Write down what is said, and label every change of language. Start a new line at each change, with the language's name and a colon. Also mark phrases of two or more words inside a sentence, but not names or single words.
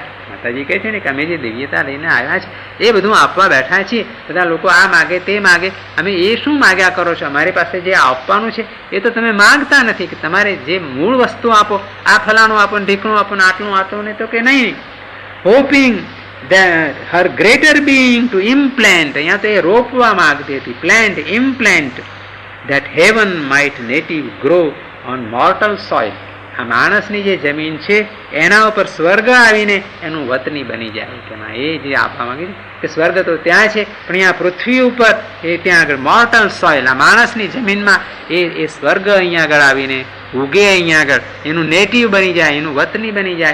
Gujarati: માતાજી કહે છે ને કે અમે જે દિવ્યતા લઈને આવ્યા છે એ બધું આપવા બેઠા છીએ. બધા લોકો આ માગે તે માગે, અમે એ શું માગ્યા કરો છો? અમારી પાસે જે આપવાનું છે એ તો તમે માગતા નથી કે તમારે જે મૂળ વસ્તુ આપો, આ ફલાણું આપો, ઢીકણું આપો, આટલું આપો ને તો કે નહીં.
English: હોપિંગ that her greater being to implant,
Gujarati: અહીંયા તો એ રોપવા માંગતી હતી,
English: plant, implant that heaven might native grow on mortal soil.
Gujarati: આ માણસની જે જમીન છે એના ઉપર સ્વર્ગ આવીને એનું વતની બની જાય. કે એ જે આપવા માંગે છે કે સ્વર્ગ તો ત્યાં છે પણ અહીંયા પૃથ્વી ઉપર એ ત્યાં આગળ
English: mortal soil,
Gujarati: આ માણસની જમીનમાં એ સ્વર્ગ અહીંયા આગળ આવીને ઉગે, અહીંયા આગળ એનું નેટિવ બની જાય, એનું વતની બની જાય.